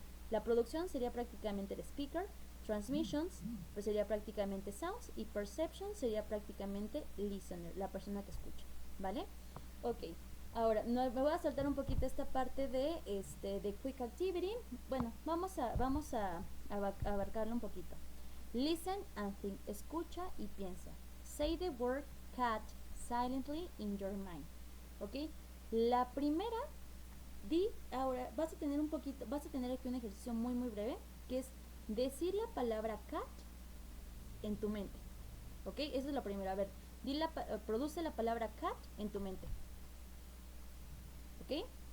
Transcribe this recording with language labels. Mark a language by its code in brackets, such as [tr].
[es] La producción sería prácticamente el speaker, transmissions pues sería prácticamente sounds, y perception sería prácticamente listener, la persona que escucha, ¿vale? Ok, ahora me voy a saltar un poquito esta parte de quick activity. Bueno, vamos a abarcarlo un poquito. [en] Listen and think, [es] escucha y piensa. [en] Say the word cat silently in your mind. ¿Ok? [es] La primera, ahora vas a tener aquí un ejercicio muy muy breve, que es decir la palabra cat en tu mente. ¿Ok? Eso es lo primero. A ver, produce la palabra cat en tu mente. ¿Ok?